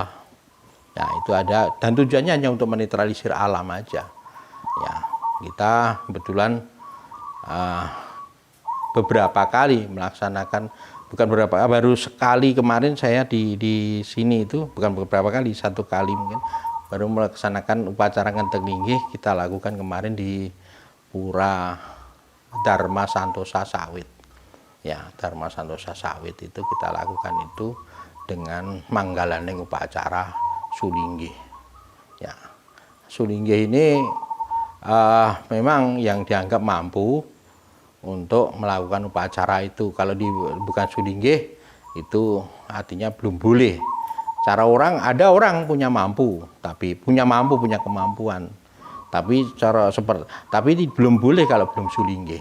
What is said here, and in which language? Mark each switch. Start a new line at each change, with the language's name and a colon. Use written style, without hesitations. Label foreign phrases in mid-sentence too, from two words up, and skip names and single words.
Indonesian: Ya, itu ada, dan tujuannya hanya untuk menetralisir alam aja. Ya, kita kebetulan beberapa kali melaksanakan, baru sekali kemarin saya di sini itu, bukan beberapa kali, 1 kali mungkin baru melaksanakan upacara ngentek linggih. Kita lakukan kemarin di Pura Dharma Santosa Sawit. Ya, Dharma Santosa Sawit itu kita lakukan itu dengan manggalaning upacara sulinggih. Ya, sulinggih ini memang yang dianggap mampu untuk melakukan upacara itu. Kalau bukan sulinggih itu artinya belum boleh. Cara orang, ada orang punya kemampuan, tapi belum boleh kalau belum sulinggih.